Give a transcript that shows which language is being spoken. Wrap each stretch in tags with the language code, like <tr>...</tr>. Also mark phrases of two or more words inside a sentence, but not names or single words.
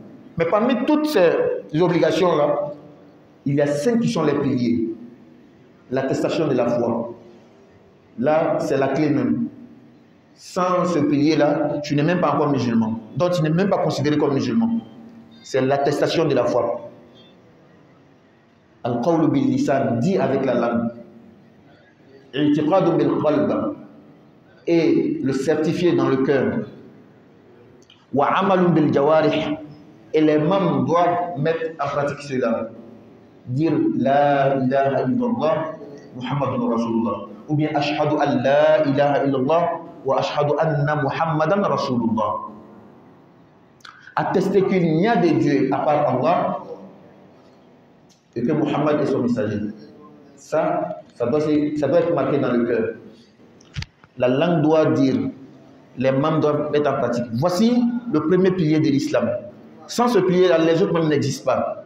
<fr>Mais parmi toutes ces obligations-là, il y a 5 qui sont les piliers. L'attestation de la foi. Là, c'est la clé même. Sans ce pilier-là, tu n'es même pas encore musulman. Donc, tu n'es même pas considéré comme musulman. C'est l'attestation de la foi.</fr> <ar>القول باللسان,</ar> <fr>dit avec la langue.</fr> <ar>اعتقاد بالقلب,</ar> <fr>et le certifier dans le cœur.</fr> <ar>وعمل بالجوارح,</ar> <fr>et les membres doivent mettre en pratique cela.</fr> <ar>Dire لا إله إلا الله محمد رسول الله,</ar> <fr>ou bien</fr> <ar>أشهد أن لا إله إلا الله وأشهد أن محمدا رسول الله.</ar> <fr>Attester qu'il n'y a de Dieu à part Allah et que Muhammad est son messager. Ça doit être marqué dans le cœur. La langue doit dire, les membres doivent mettre en pratique. Voici le premier pilier de l'islam. Sans ce pilier-là, les autres même n'existent pas.</fr>